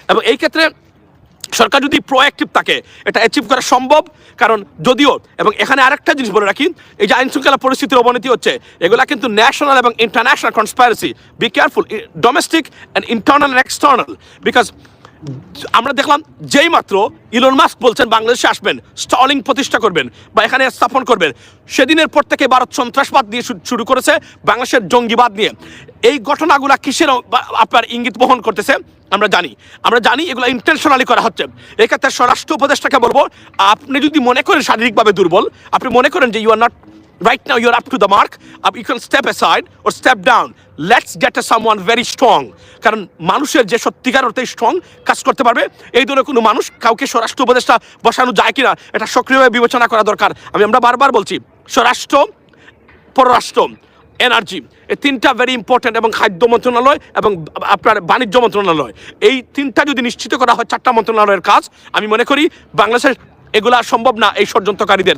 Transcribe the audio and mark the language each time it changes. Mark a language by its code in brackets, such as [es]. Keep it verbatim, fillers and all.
[bn] এবং এই ক্ষেত্রে সরকার যদি প্রোঅ্যাক্টিভ থাকে এটা অ্যাচিভ করা সম্ভব, কারণ যদিও এবং এখানে আরেকটা জিনিস বলে রাখি, এই যে আইনশৃঙ্খলা পরিস্থিতির অবনতি হচ্ছে এগুলা কিন্তু ন্যাশনাল এবং international conspiracy, [en] be careful, domestic and internal and external, [bn] because আমরা দেখলাম যেই মাত্র ইলন মাস্ক বলছেন বাংলাদেশে আসবেন, স্টলিং প্রতিষ্ঠা করবেন বা এখানে স্থাপন করবেন, সেদিনের পর থেকে ভারত সন্ত্রাসবাদ নিয়ে শু- শুরু করেছে, বাংলাদেশের জঙ্গিবাদ নিয়ে। এই ঘটনাগুলো কিসের অ- বা- আপনার ইঙ্গিত বহন করতেছে আমরা জানি, আমরা জানি এগুলো ইন্টেনশনালি করা হচ্ছে। এক্ষেত্রে স্বরাষ্ট্র উপদেষ্টাকে বলবো, আপনি যদি মনে করেন শারীরিকভাবে দুর্বল, আপনি মনে করেন যে [en] You are not Right now, you're up to the mark. Up, you can step aside or step down. Let's get a someone very strong. [bn] কারণ মানুষের যে সত্যিকার অর্থে স্ট্রং কাজ করতে পারবে, এই ধরনের কোনো মানুষ কাউকে স্বরাষ্ট্র উপদেষ্টা বসানো যায় কিনা এটা সক্রিয়ভাবে বিবেচনা করা দরকার। আমি আমরা বারবার বলছি, স্বরাষ্ট্র, পররাষ্ট্র, এনার্জি, এই তিনটা [en] very important, [bn] এবং খাদ্য মন্ত্রণালয় এবং আ- আপনার বাণিজ্য মন্ত্রণালয়, এই তিনটা যদি নিশ্চিত করা হয় চারটা মন্ত্রণালয়ের কাজ, আমি মনে করি বাংলাদেশের এগুলা সম্ভব না এই ষড়যন্ত্রকারীদের।